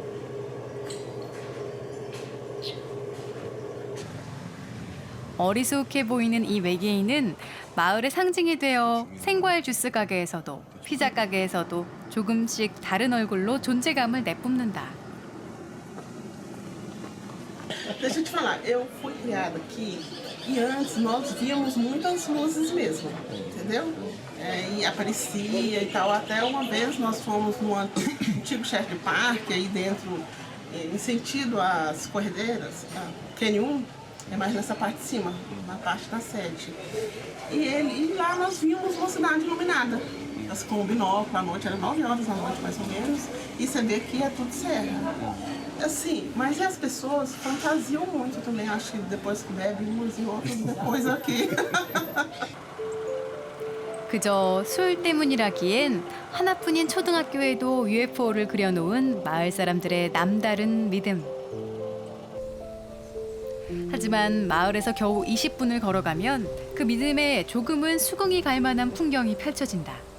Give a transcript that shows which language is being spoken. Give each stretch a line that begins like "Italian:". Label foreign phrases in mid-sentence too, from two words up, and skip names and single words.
Korean: 어리숙해 보이는 이 외계인은 마을의 상징이 되어 생과일 주스 가게에서도 피자 가게에서도 조금씩 다른 얼굴로 존재감을 내뿜는다.
Portuguese: Deixa eu te falar, eu fui criada aqui e antes nós víamos muitas luzes mesmo, entendeu? E aparecia e tal. Até uma vez nós fomos num antigo chefe de parque aí dentro, em sentido às corredeiras, Q1. É mais nessa parte de cima, na parte da sede. E lá nós vimos uma cidade iluminada. Com um binóculo à noite, era 9 horas da noite mais ou menos. E você vê que é tudo serra. Assim, mas as pessoas fantasiam muito também. Acho que depois que bebem umas e outras depois aqui.
Korean: 그저 술 때문이라기엔 하나뿐인 초등학교에도 UFO를 그려놓은 마을 사람들의 남다른 믿음. 하지만 마을에서 겨우 20분을 걸어가면 그 믿음에 조금은 수긍이 갈 만한 풍경이 펼쳐진다.